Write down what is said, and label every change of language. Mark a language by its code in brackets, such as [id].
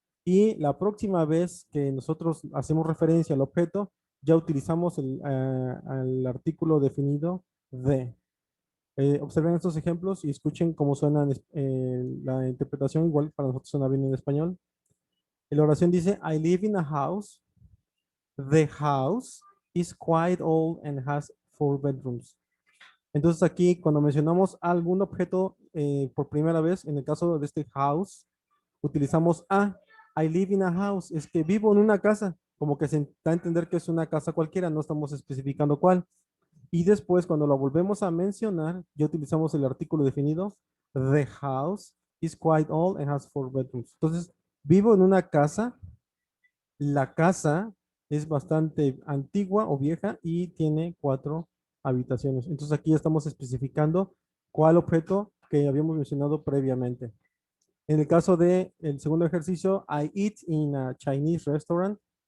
[es] Y la próxima vez que nosotros hacemos referencia al objeto, ya utilizamos el artículo definido de. Observen estos ejemplos y escuchen cómo suena la interpretación. Igual para nosotros suena bien en español. La oración dice, [en] I live in a house. The house is quite old and has 4 bedrooms. [es] Entonces aquí cuando mencionamos algún objeto por primera vez, en el caso de este house, utilizamos a. [en] I live in a house. [es] Es que vivo en una casa. Como que se da a entender que es una casa cualquiera, no estamos especificando cuál. Y después, cuando lo volvemos a mencionar, ya utilizamos el artículo definido. [en] The house is quite old and has 4 bedrooms. [es] Entonces, vivo en una casa. La casa es bastante antigua o vieja y tiene 4 habitaciones. Entonces, aquí ya estamos especificando cuál objeto que habíamos mencionado previamente. En el caso de el segundo ejercicio, [en] I eat in a Chinese restaurant.